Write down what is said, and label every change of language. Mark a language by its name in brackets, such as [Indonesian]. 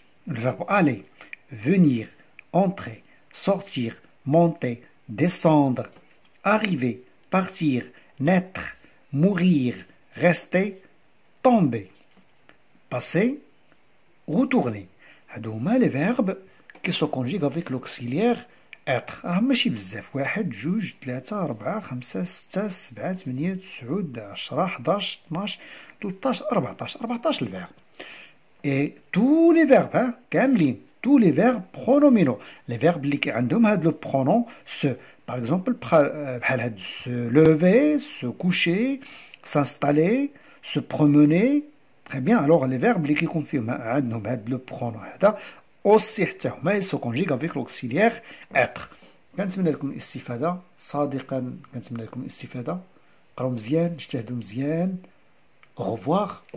[French] Le verbe aller, venir, entrer, sortir, monter, descendre, arriver, partir, naître, mourir, rester, tomber, passer, retourner. [Arabic] هادو هما [French] les verbes qui se conjuguent avec l'auxiliaire être. [Arabic] راه ماشي بزاف 1 2 3 4 5 6 7 8 9 10 11 12 13 14 [French] le verbe. Et tous les verbes [Arabic] كاملين [French] tous les verbes pronominaux. Les verbes [Arabic] اللي عندهم هاد [French] le pronom se Par exemple, se lever, se coucher, s'installer, se promener. Très bien. Alors, les verbes qui confirment le pronom aussi ils se conjuguent avec l'auxiliaire être. [Arabic] كنتمنى لكم الاستفادة صادقا كنتمنى لكم الاستفادة قراو مزيان اجتهدوا مزيان [French] au revoir